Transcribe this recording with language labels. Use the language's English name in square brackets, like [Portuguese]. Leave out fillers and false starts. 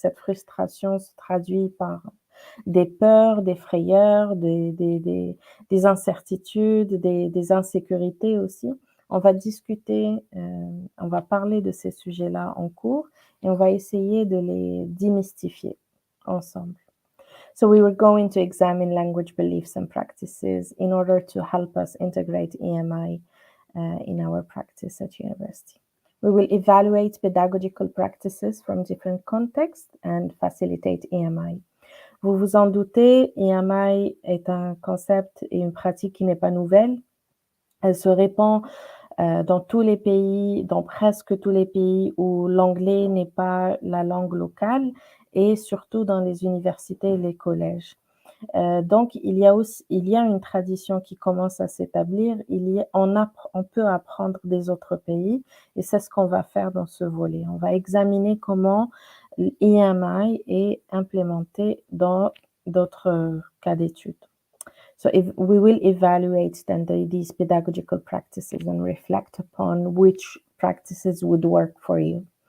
[French] Cette frustration se traduit par des peurs, des frayeurs, des incertitudes, des insécurités aussi. On va discuter, on va parler de ces sujets-là en cours et on va essayer de les démystifier ensemble. [English] So we were going to examine language beliefs and practices in order to help us integrate EMI in our practice at university. We will evaluate pedagogical practices from different contexts and facilitate EMI. [French] Vous vous en doutez, EMI est un concept et une pratique qui n'est pas nouvelle. Elle se répand dans tous les pays, dans presque tous les pays où l'anglais n'est pas la langue locale et surtout dans les universités et les collèges. Donc, il y a une tradition qui commence à s'établir. On peut apprendre des autres pays et c'est ce qu'on va faire dans ce volet. On va examiner comment l'EMI est implémenté dans d'autres cas d'études. [English] So we will evaluate then these pedagogical practices and reflect upon which practices would work for you.